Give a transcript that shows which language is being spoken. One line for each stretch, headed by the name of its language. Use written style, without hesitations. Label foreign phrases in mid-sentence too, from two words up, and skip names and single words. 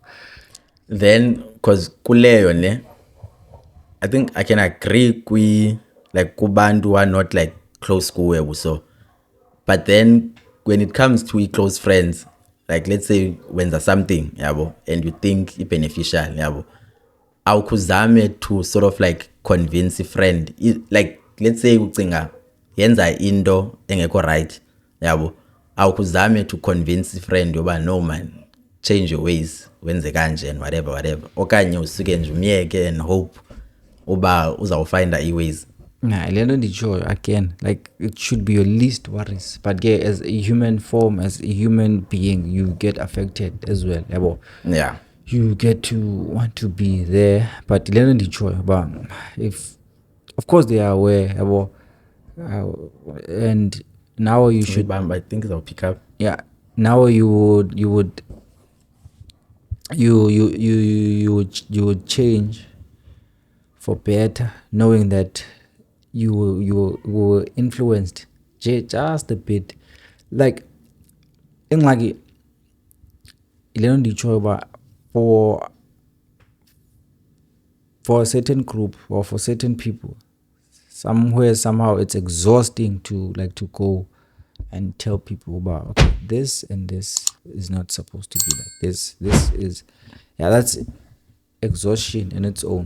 English: Then, because
Xhosa: kuleyo ne,
English: I think I can agree like kubantu are not like close kuwe so. But then when it comes to close friends, like let's say when there's something yabo and you think it's beneficial yabo, awukuzame to sort of like convince a friend, like let's say
Xhosa: ucinga yenza into engekho right yabo,
English: awukuzame to convince a friend yoba no man, change your ways,
Xhosa: wenze kanje
English: and whatever,
Xhosa: okanye usuke nje umyeke
English: and hope
Xhosa: uba uzawufinda i-ways.
English: Nah,
Xhosa: lento ndicho
English: again, like it should be your least worries, but yeah, as a human form, as a human being, you get affected as well yabo. Yeah, you get to want to be there, but
Xhosa: lento ndicho
English: but if of course they are aware yabo, and now you should I think they'll pick up. Yeah, now you would you would change for better, knowing that you were influenced just a bit. Like
Xhosa: ingxaki ile nto ndiyitshoyo uba
English: for a certain group or for certain people, somehow it's exhausting to go and tell people about, okay, this and this is not supposed to be like this is, yeah, that's exhaustion in its own.